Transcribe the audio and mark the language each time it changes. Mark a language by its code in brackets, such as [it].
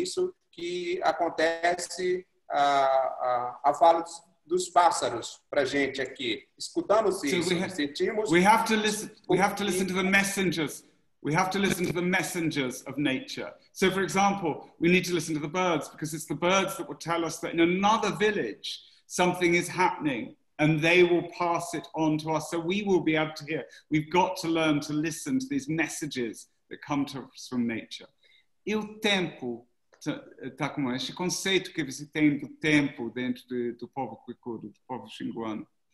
[pt] Isso que acontece a fala dos pássaros para a gente aqui. Escutamos isso, sentimos. [en] We have to listen. We have to listen to the messengers. We have to listen to the messengers of nature. So, for example, we need to listen to the birds, because it's the birds that will tell us that in another village something is happening, and they will pass it on to us, so we will be able to hear. We've got to learn to listen to these messages that come to us from nature. [pt] E o tempo, tá como este conceito que você tem do tempo dentro do povo Kwikuru, do povo xinguano.